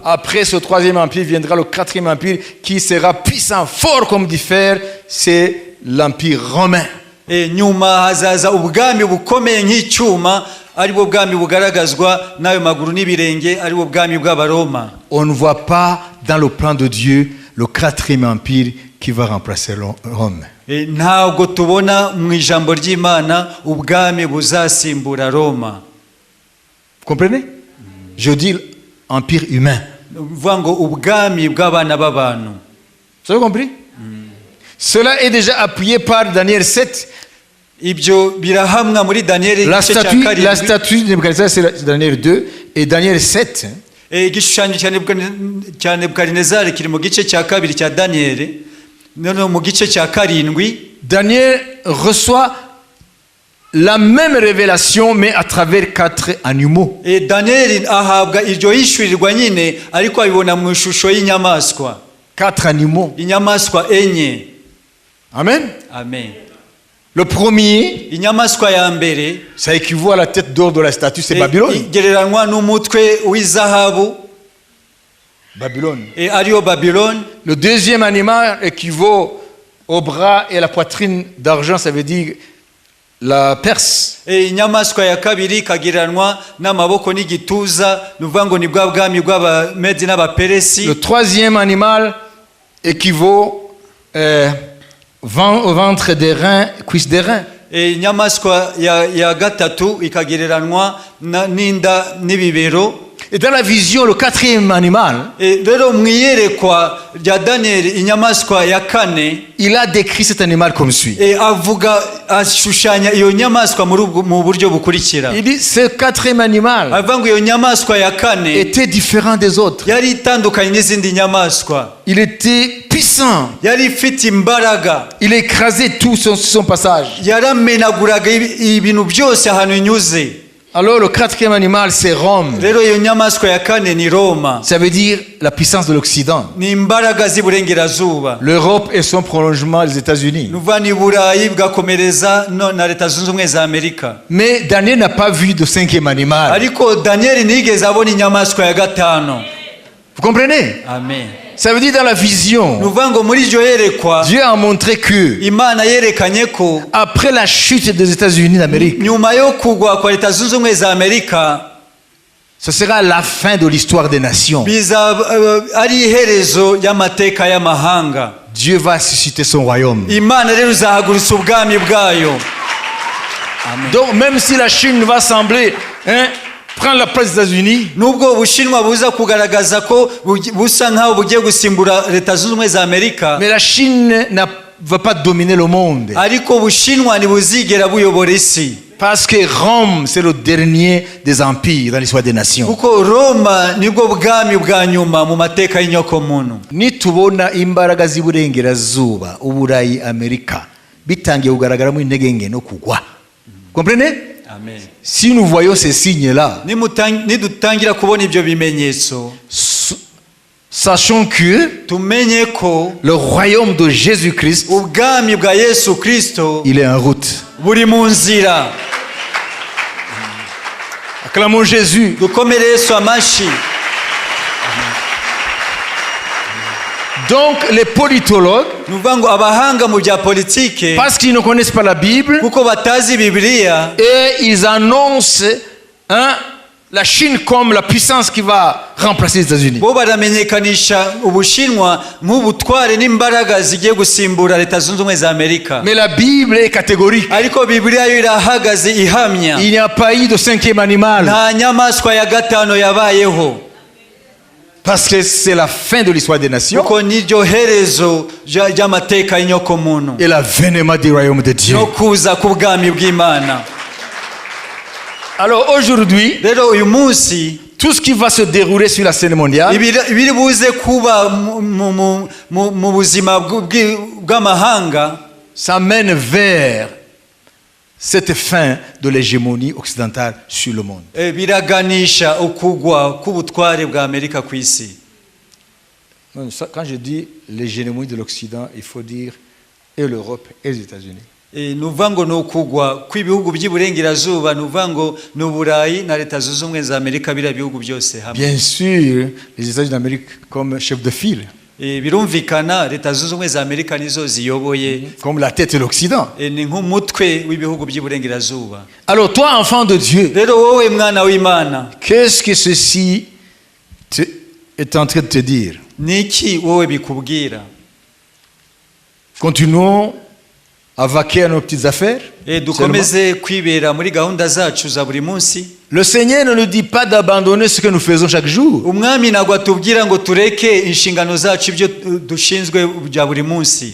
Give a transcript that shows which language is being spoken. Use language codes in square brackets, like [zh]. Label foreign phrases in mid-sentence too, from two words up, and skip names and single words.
[fr] Après ce 3e empire viendra le 4e empire qui sera puissant, fort comme du fer, c'est l'empire romain. [rw] Nyuma hazaza ubwami bukomeye nk'icyuma, aribwo bwami bugaragazwa n'ayo maguru n'ibirenge, aribwo bwami bw'Abaroma. [fr] On ne voit pas dans le plan de Dieu le 4e empire qui va remplacer Rome. [rw] Ntabwo tubona mu ijambo ry'Imana ubwami buzasimbura Roma. [fr] Comprenez? Je dis empire humain. [rw] Uvuga ngo ubwami bw'abana b'abantu. [fr] Vous avez compris? Cela est déjà appuyé par Daniel 7. [rw] Ibyo birahamwa muri Daniel [fr] La statue de Nebuchadnezzar, c'est Daniel 2 et Daniel 7. [rw] Igishushanyo cya Nebukadinezari kiri mu gice cya 2 cya Daniel. Noneho mu gice cya 7 [fr] Daniel reçoit la même révélation mais à travers 4 animaux. [rw] Daniel ahabwa iryo yishurirwa nyine ariko abibona mu ishusho y'inyamaswa. [fr] 4 animaux. [rw] Inyamaswa enye. Amen. Amen. [fr] Le premier, [rw] inyamaswa ya mbere, [fr] ça équivaut à la tête d'or de la statue, c'est Babylone. [rw] Igereranywa n'umutwe w'izahabu. [fr] Babylone. [rw] Ariyo Babylone. [fr] Le deuxième animal équivaut au bras et à la poitrine d'argent, ça veut dire la Perse. [rw] Inyamaswa ya kabiri kagereranywa n'amaboko n'igituza, nuvuga ngo ni bwa bwami bw'Abamedi n'Abaperesi. [fr] Le troisième animal équivaut au ventre des reins, cuisse des reins. [rw] Inyamaswa ya gatatu ikagereranywa n'inda n'ibibero. [fr] Et dans la vision, le 4e animal, il a décrit cet animal comme suit. Il dit ce 4e animal était différent des autres. Il était puissant. [rw] yari ifite imbaraga, [fr] Il écrasait tout son passage. [rw] yaramenaguraga ibintu byose ahantu inyuze. [fr] Alors le quatrième animal, c'est Rome. [rw] Rero iyo nyamaswa ya kane ni Roma, [fr] Ça veut dire la puissance de l'Occident. [rw] ni imbaraga z'iburengerazuba. [fr] L'Europe et son prolongement, les États-Unis. [rw] nuva ni Burayi bwakomereza na Leta Zunze Ubumwe za Amerika. [fr] Mais Daniel n'a pas vu de cinquième animal. [rw] Ariko Daniel nigeze abona inyamaswa ya gatano. [fr] Vous comprenez? Amen. Ça veut dire dans la vision, [rw] nuvuga ngo muri iryo yerekwa [fr] Dieu a montré que [rw] Imana yerekanye ko [fr] après la chute des États-Unis d'Amérique, [rw] nyuma yo kugwa kwa Leta Zunze Ubumwe za Amerika [fr] ce sera la fin de l'histoire des nations. [rw] biza ari iherezo y'amateka y'amahanga. [fr] Dieu va susciter son royaume. [rw] Imana rero izahagurutsa ubwami bwayo. Amen. [fr] Donc même si la Chine va sembler prendre la place des États-Unis, [rw] nubwo Ubushinwa buza kugaragaza ko busa nkaho bugiye gusimbura Leta Zunze Ubumwe za Amerika, [fr] mais la Chine ne va pas dominer le monde. [rw] ariko Ubushinwa ntibuzigera buyobora isi, [fr] Parce que Rome, c'est le dernier des empires dans l'histoire des nations. [rw] kuko Roma nibwo bwami bwa nyuma mu mateka y'inyokomuntu. Nitubona imbaraga z'iburengerazuba, Uburayi, Amerika, bitangiye kugaragaramo intege nke no kugwa. [fr] Comprenez? Amen. Si nous voyons ces signes-là, [rw] Nidutangira kubona ibyo bimenyetso, [fr] sachons que [rw] tumenye ko [fr] le royaume de Jésus-Christ, [rw] ubwami bwa Yesu Kristo [fr] il est en route. [rw] buri mu nzira. [fr] Acclamons Jésus. [rw] Dukomere Yesu amashi. [fr] Donc les politologues, [rw] nuvuga ngo abahanga mu bya politike, [fr] parce qu'ils ne connaissent pas la Bible, [rw] kuko batazi Bibiliya, [fr] et ils annoncent la Chine comme la puissance qui va remplacer les États-Unis. [rw] bo baramenyekanisha Ubushinwa nk'ubutware n'imbaraga zigiye gusimbura Leta Zunze Ubumwe za Amerika. [fr] Mais la Bible est catégorique. [rw] Ariko Bibiliya yo irahagaze ihamya, [fr] Il n'y a pas eu de cinquième animal. [rw] nta nyamaswa ya gatano yabayeho, [fr] Parce que c'est la fin de l'histoire des nations [rw] kuko niryo herezo ry'amateka y'inyokomuntu [fr] et l'avènement du royaume de Dieu. [rw] no kuza k'ubwami bw'Imana. [fr] Alors aujourd'hui, [rw] Rero uyu munsi [fr] tout ce qui va se dérouler sur la scène mondiale, [rw] ibiri buze kuba mu buzima bw'amahanga, [fr] ça mène vers cette fin de l'hégémonie occidentale sur le monde. [rw] biraganisha ukugwa k'ubutware bwa Amerika ku isi. [fr] Quand je dis l'hégémonie de l'Occident, il faut dire et l'Europe et les États-Unis. [rw] nuvuga ngo ni ukugwa kw'ibihugu by'iburengerazuba, nuvuga ngo ni Uburayi na Leta Zunze Ubumwe za Amerika, biriya bihugu byose hamwe. [fr] Bien sûr, les États-Unis d'Amérique comme chef de file, [rw] birumvikana Leta Zunze Ubumwe za Amerika nizo ziyoboye, [fr] comme la tête de l'Occident. [rw] ni nk'umutwe w'ibihugu by'iburengerazuba. [fr] Alors toi, enfant de Dieu, [rw] Rero wowe mwana w'Imana, [fr] qu'est-ce que ceci est en train de te dire? [rw] niki wowe bikubwira? [fr] Continuons à vaquer à nos petites affaires. [rw] dukomeze kwibera muri gahunda zacu za buri munsi. [fr] Le Seigneur ne nous dit pas d'abandonner ce que nous faisons chaque jour. [rw] Umwami ntabwo atubwira ngo tureke inshingano zacu ibyo dushinzwe bya buri munsi,